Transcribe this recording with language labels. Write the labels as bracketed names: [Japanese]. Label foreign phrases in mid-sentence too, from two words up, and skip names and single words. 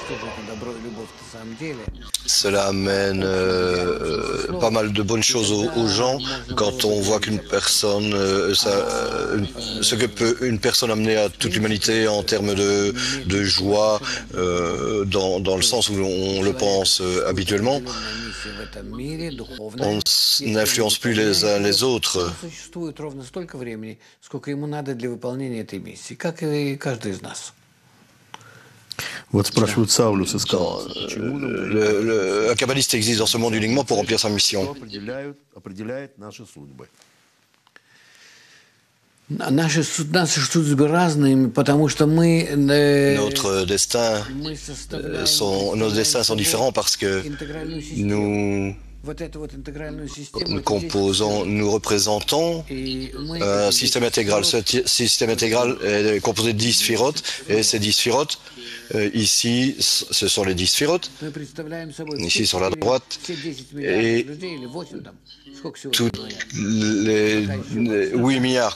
[French] Cela amène pas mal de bonnes choses aux gens quand on voit qu'une personne, ce que peut une personne amener à toute l'humanité en termes de joie, dans le sens où on le pense habituellement. On n'influence plus les uns les autres. [Russian] Вот спрашивают Саулюс из [French] Un kabbaliste existe dans ce monde uniquement pour remplir sa mission. [Russian] определяет наши судьбы. Наши судьбы разные, потому что мы... [French] Nos destins sont différents parce que nous composons, nous représentons un système intégral. Ce système intégral est composé de 10 sphirotes, et ces 10 sphirotes, ici, ce sont les 10 sphirotes, ici sur la droite, et toutes les 8 milliards.